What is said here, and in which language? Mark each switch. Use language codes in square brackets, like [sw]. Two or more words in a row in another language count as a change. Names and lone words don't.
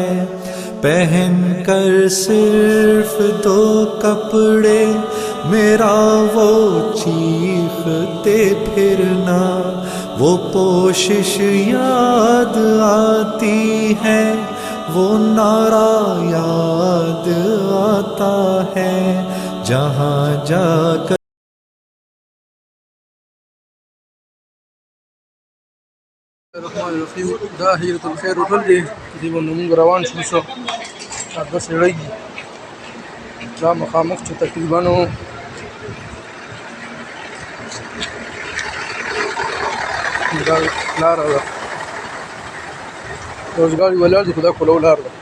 [ur] پہن کر صرف دو کپڑے میرا وہ چیختے پھرنا، وہ پوشش یاد آتی ہے، وہ نعرہ یاد آتا ہے، جہاں جا کر [ar] الرحمن الرحیم. [ps] دا هجرت الخیر هوټل دی، دې باندې موږ روان شو. دا سړی دا مخامخ چې تقریبا دا لاره ده، روزګاري ولاړ دي، خو دا کولو لار ده.